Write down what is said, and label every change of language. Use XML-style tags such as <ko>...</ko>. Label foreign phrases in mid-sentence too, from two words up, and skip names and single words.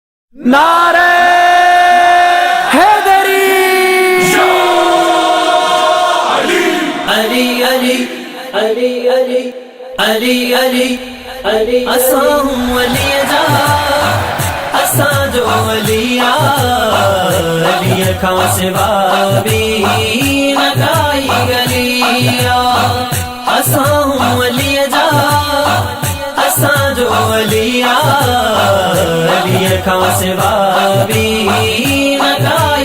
<ur>नारे हैदरी</ur> <sd>अली अली अली अली अली अली अली असां वली जा असां जो वलिया अली खां सिवा बि न काई गलिया असां वली जा असां जो वलिया अली खां सिवा बि न काई</sd>